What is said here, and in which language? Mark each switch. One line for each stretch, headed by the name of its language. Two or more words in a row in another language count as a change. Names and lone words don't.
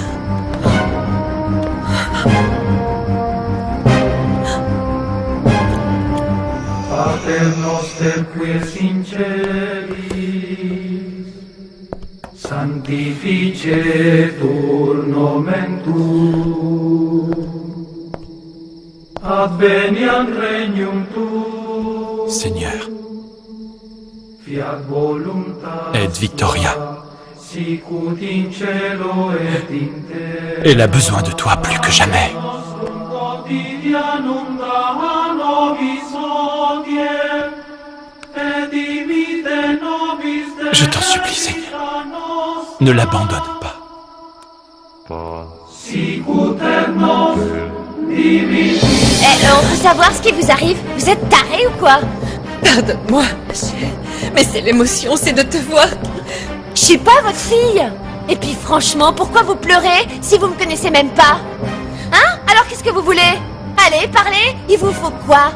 Latin: Pater noster qui es in celis, sanctificetur nomen tuum, adveniat regnum tuum,
French: Seigneur,
Latin: fiat voluntatis
French: aide Victoria.
Latin: sicut in cielo et in terra.
French: Elle a besoin de toi plus que jamais.
Latin: Quotidianum da nobis hodie, et dimite nobis
French: Je t'en supplie, Seigneur. Ne l'abandonne pas.
Latin: sicut et nos dimite.
French: On peut savoir ce qui vous arrive? Vous êtes taré ou quoi? Pardonne-moi, mais c'est l'émotion, c'est de te voir. Je suis pas votre fille. Et puis franchement, pourquoi vous pleurez si vous me connaissez même pas? Hein? Alors qu'est-ce que vous voulez? Allez, parlez. Il vous faut quoi?